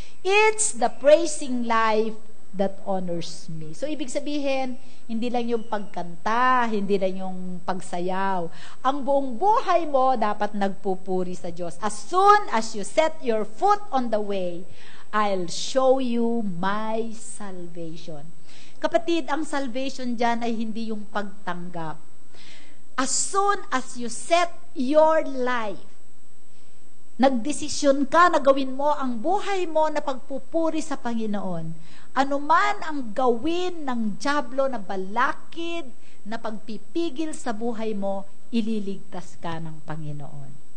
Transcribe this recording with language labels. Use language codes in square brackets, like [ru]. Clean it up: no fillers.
[en] It's the praising life that honors me. [tl] So, ibig sabihin, hindi lang yung pagkanta, hindi lang yung pagsayaw. Ang buong buhay mo dapat nagpupuri sa Diyos. [en] As soon as you set your foot on the way, I'll show you my salvation. [tl] Kapatid, ang salvation dyan ay hindi yung pagtanggap. [en] As soon as you set your life, [tl] nagdesisyon ka na gawin mo ang buhay mo na pagpupuri sa Panginoon, anuman ang gawin ng dyablo na balakid na pagpipigil sa buhay mo, ililigtas ka ng Panginoon.